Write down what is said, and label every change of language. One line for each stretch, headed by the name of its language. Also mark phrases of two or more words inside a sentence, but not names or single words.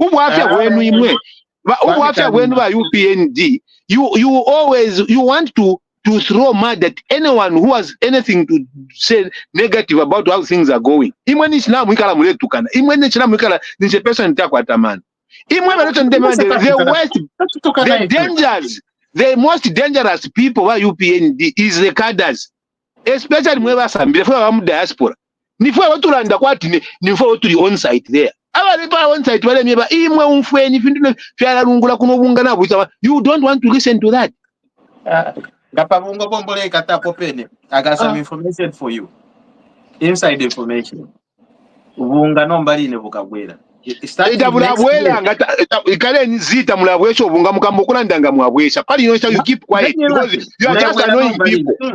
English: UPND, you always want to throw mud at anyone who has anything to say negative about how things are going. The dangers, the most dangerous people who UPND is the cadres, especially when diaspora.
Bemba: Nifo watulanda kwati nifo watuli
English: on site there. On site you don't want to listen to that. I got some information for you. Inside information. You keep quiet because you are just annoying people.